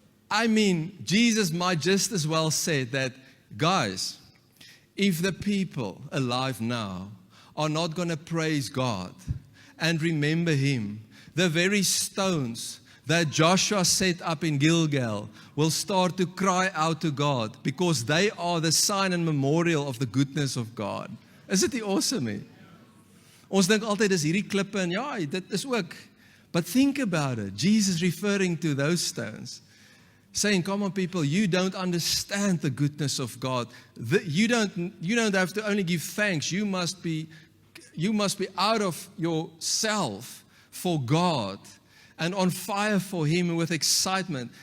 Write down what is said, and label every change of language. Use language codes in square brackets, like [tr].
[en] I mean, Jesus might just as well said that, guys, if the people alive now are not going to praise God and remember Him, the very stones that Joshua set up in Gilgal will start to cry out to God, because they are the sign and memorial of the goodness of God. [af] Is it nie awesome nie? Ons dink altyd is hierdie klippe en ja, dit is ook. [en] But think about it. Jesus referring to those stones, saying, "Come on, people, you don't understand the goodness of God. You don't have to only give thanks. You must be out of yourself for God and on fire for Him with excitement."